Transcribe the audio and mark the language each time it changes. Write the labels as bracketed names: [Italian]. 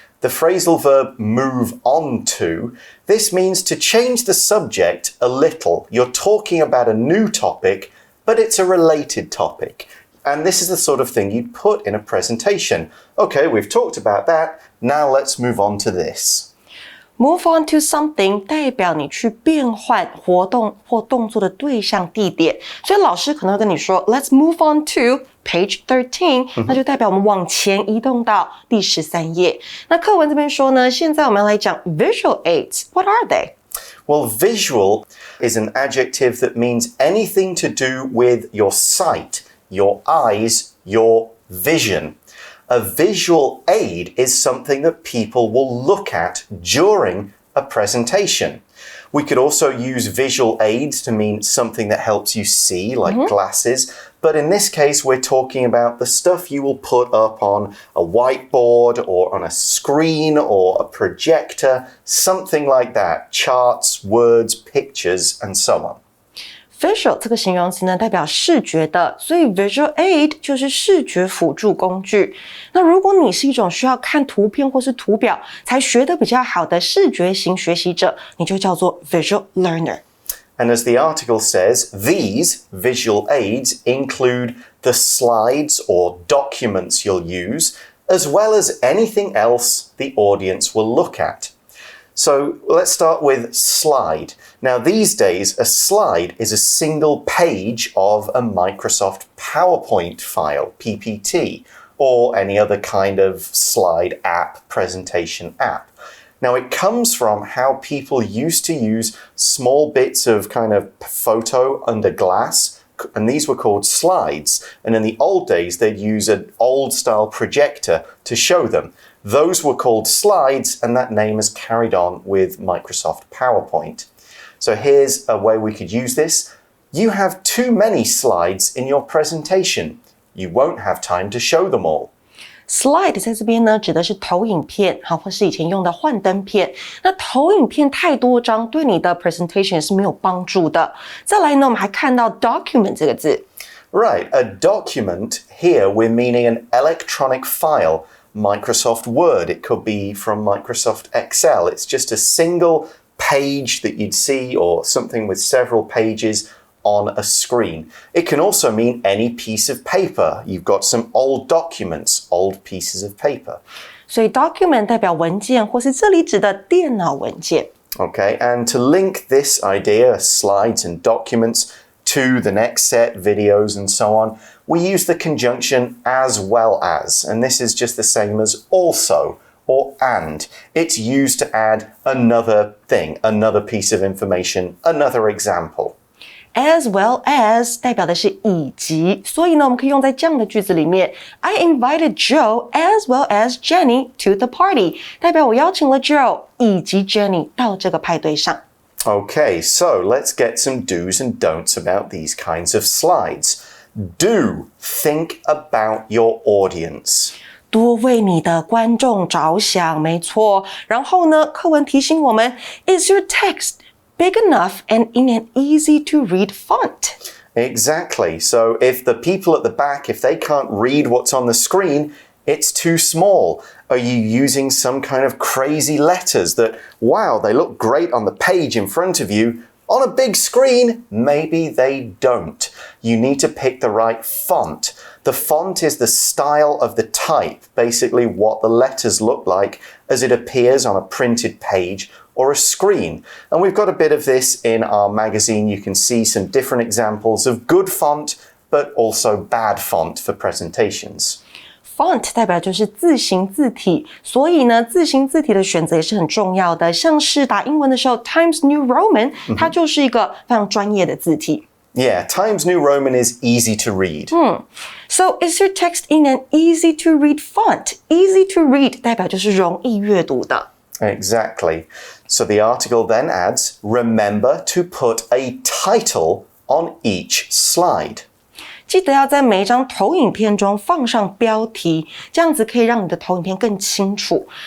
[English] The phrasal verb move on to, this means to change the subject a little. You're talking about a new topic, but it's a related topic. And this is the sort of thing you'd put in a presentation. Okay, we've talked about that, now let's move on to this. Move on to something [Chinese] 代表你去变换活动或动作的对象地点，所以老师可能会跟你说 [English] Let's move on to page 13， [Chinese] 那就代表我们往前移动到第13页。那课文这边说呢，现在我们要来讲 visual aids. [English] What are they? Well, visual is an adjective that means anything to do with your sight, your eyes, your vision. A visual aid is something that people will look at during a presentation. We could also use visual aids to mean something that helps you see, like glasses. But in this case, we're talking about the stuff you will put up on a whiteboard or on a screen or a projector, something like that. Charts, words, pictures, and so on. [Chinese] Visual 这个形容词呢，代表视觉的，所以 visual aid 就是视觉辅助工具。那如果你是一种需要看图片或是图表才学得比较好的视觉型学习者，你就叫做 visual learner. [English] And as the article says, these visual aids include the slides or documents you'll use, as well as anything else the audience will look at. So let's start with slide. Now these days, a slide is a single page of a Microsoft PowerPoint file, PPT, or any other kind of slide app, presentation app. Now, it comes from how people used to use small bits of kind of photo under glass, and these were called slides. And in the old days, they'd use an old-style projector to show them. Those were called slides, and that name has carried on with Microsoft PowerPoint. So here's a way we could use this. You have too many slides in your presentation. You won't have time to show them all. [Chinese] Slide 在这边呢，指的是投影片，好，或是以前用的幻灯片。那投影片太多张，对你的 presentation 是没有帮助的。再来呢，我们还看到 document 这个字。 [English] Right, a document, here we're meaning an electronic file. Microsoft Word, it could be from Microsoft Excel. It's just a single page that you'd see or something with several pages on a screen. It can also mean any piece of paper. You've got some old documents, old pieces of paper. [Chinese] 所以 document 代表文件，或是这里指的电脑文件。 [English] Okay, and to link this idea, slides and documents, to the next set, videos and so on, we use the conjunction as well as, and this is just the same as also or and. It's used to add another thing, another piece of information, another example. [Chinese] As well as 代表的是以及，所以呢，我们可以用在这样的句子里面。 [English] I invited Joe as well as Jenny to the party， [Chinese] 代表我邀请了 Joe 以及 Jenny 到这个派对上。 [English] Okay, so let's get some do's and don'ts about these kinds of slides. Do think about your audience. [Chinese] 多为你的观众着想，没错。然后呢，课文提醒我们 ， [English] Is your text big enough and in an easy-to-read font? Exactly. So if the people at the back, if they can't read what's on the screen, it's too small. Are you using some kind of crazy letters that, wow, they look great on the page in front of you? On a big screen, maybe they don't. You need to pick the right font. The font is the style of the type, basically what the letters look like as it appears on a printed page or a screen. And we've got a bit of this in our magazine. You can see some different examples of good font, but also bad font for presentations. [Chinese] Font 代表就是字形字体，所以呢，字形字体的选择也是很重要的。像是打英文的时候 ，Times New Roman， 它就是一个非常专业的字体。 [English] Yeah, Times New Roman is easy to read. So is your text in an easy-to-read font? [Chinese] Easy to read 代表就是容易阅读的。 [English] Exactly. So the article then adds, remember to put a title on each slide. [Chinese] 记得要在每一张投影片中放上标题，这样子可以让你的投影片更清楚。